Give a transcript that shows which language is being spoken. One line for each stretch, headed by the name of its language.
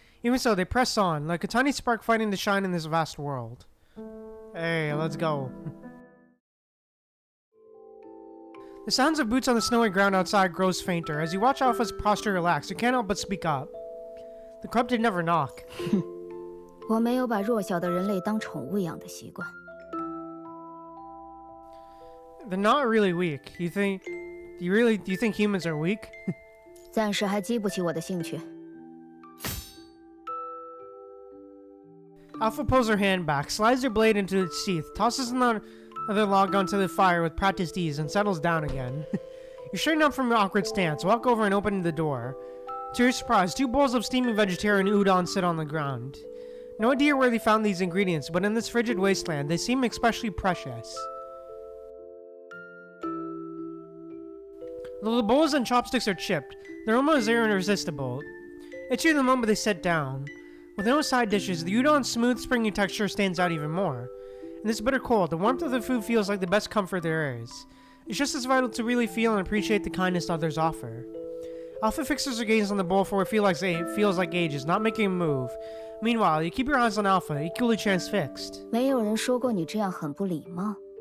English: Even so, they press on, like a tiny spark fighting to shine in this vast world. Hey, let's go. The sounds of boots on the snowy ground outside grows fainter. As you watch Alpha's posture relax, you can't help but speak up. The corrupted never knock.
Chinese: 我没有把弱小的人类当宠物养的习惯。
English: They're not really weak. You think humans are weak?
Chinese: 暂时还激不起我的兴趣。
English: Alpha pulls her hand back, slides her blade into its sheath, tosses another log onto the fire with practiced ease, and settles down again. You straighten up from your awkward stance, walk over and open the door. To your surprise, 2 bowls of steaming vegetarian udon sit on the ground. No idea where they found these ingredients, but in this frigid wasteland, they seem especially precious. Though the bowls and chopsticks are chipped, their aroma is irresistible. Itchy the moment they sit down. With no side dishes, the udon's smooth, springy texture stands out even more. In this bitter cold, the warmth of the food feels like the best comfort there is. It's just as vital to really feel and appreciate the kindness others offer. Alpha fixes her gaze on the bowl for what feels like ages, not making a move. Meanwhile, you keep your eyes on Alpha, equally transfixed.
Chinese: 没有人说过你这样很不礼貌。